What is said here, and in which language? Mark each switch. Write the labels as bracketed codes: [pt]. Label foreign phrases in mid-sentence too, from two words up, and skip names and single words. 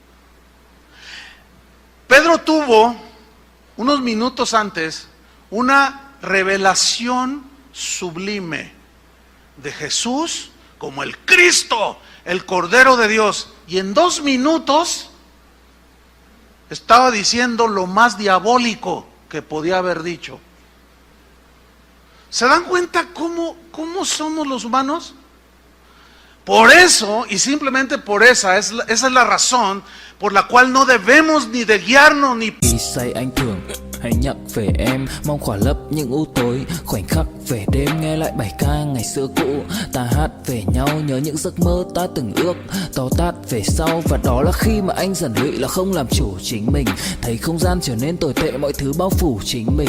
[es] Pedro tuvo, unos minutos antes, una revelación sublime de Jesús como el Cristo, el Cordero de Dios, y en 2 minutos estaba diciendo lo más diabólico que podía haber dicho. ¿Se dan cuenta cómo somos los humanos? Por eso, y simplemente por esa es la razón por la cual no debemos ni de guiarnos ni... [vi] Say anh thường hãy nhắc về em, mong khỏa lấp những u tối, khoảnh khắc về đêm nghe lại bài ca ngày xưa cũ. Ta hát về nhau nhớ những giấc mơ ta từng ước, to tát về sau. Và đó là khi mà anh dần lụy là không làm chủ chính mình. Thấy không gian trở nên tồi tệ, mọi thứ bao phủ chính mình.